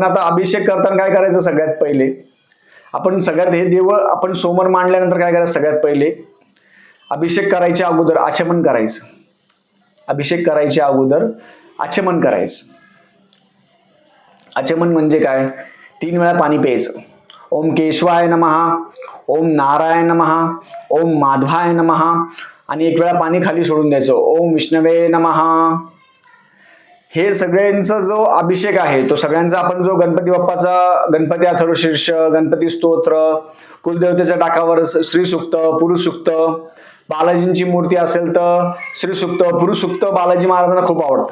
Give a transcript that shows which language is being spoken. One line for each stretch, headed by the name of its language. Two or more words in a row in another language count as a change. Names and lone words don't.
Marathi: आता अभिषेक करताना काय करायचं, सगळ्यात पहिले आपण हे देव आपण समोर मांडल्यानंतर काय करायचं, सगळ्यात पहिले अभिषेक करायच्या अगोदर आचमन करायचं. आचमन म्हणजे काय, 3 वेळा पाणी प्यायचं.
Sanskrit: ओम केशवाय नमः, ओम नारायण नमः, ओम माधवाय नमः
Marathi: आणि 1 वेळा पाणी खाली सोडून द्यायचं.
Sanskrit: ओम विष्णवे नमः.
Marathi: हे सगळ्यांचा जो अभिषेक आहे तो सगळ्यांचा आपण जो गणपती बाप्पाचा, गणपती अथर्वशीर्ष, गणपती स्तोत्र, कुलदेवतेच्या टाकावर श्री सूक्त, पुरुष सूक्त, बालाजींची मूर्ती असेल तर श्री सूक्त, पुरुष सूक्त बालाजी महाराजांना खूप आवडतं.